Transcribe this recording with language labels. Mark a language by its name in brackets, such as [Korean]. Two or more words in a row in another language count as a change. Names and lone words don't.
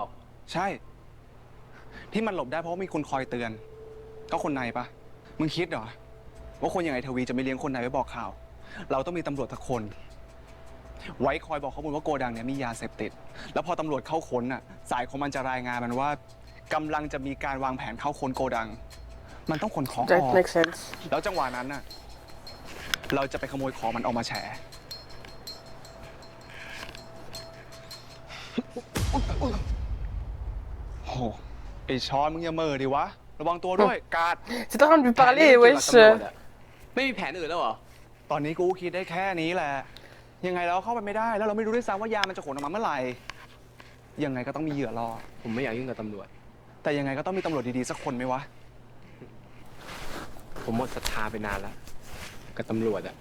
[Thai] ใช่ ที่มันหลบได้เพราะมีคนคอยเตือน ก็คนในปะมึงคิดเหรอว่าคนอย่างไอทวีจะไม่เลี้ยงคนในไว้บอกข่าว เราต้องมีตำรวจสักคน ไว้คอยบอกข้อมูลว่าโกดังเนี่ยมียาเสพติด แล้วพอตำรวจเข้าค้นน่ะ สายของมันจะรายงานมันว่ากำลังจะมีการวางแผนเข้าค้นโกดัง มันต้องขนของอ [English] That [Thai] อก [English] makes sense. [Thai] แล้วจังหวะนั้นน่ะ เราจะไปขโมยของมันออกมาแฉ โหไอช้อนมึงอย่าเม่อดิวะ ระวังตัวด้วย การ์ด [French] C'est en train de lui parler, [Thai] แผน [French] wesh. [Thai] เรื่องเกี่ยวกับตำรวจอะไม่มีแผนอื่นแล้วเหรอ ตอนนี้กูคิดได้แค่นี้แหละ ยังไงเราเข้าไปไม่ได้ แล้วเราไม่รู้ด้วยซ้ำว่ายามันจะขนออกมาเมื่อไหร่ยังไงก็ต้องมีเหยื่อรอ ผมไม่อยากยุ่งกับตำรวจ แต่ยังไงก็ต้องมีตำรวจดีๆสักคนไหมวะ ผมหมดศรัทธาไปนานแล้วกับตำรวจอะ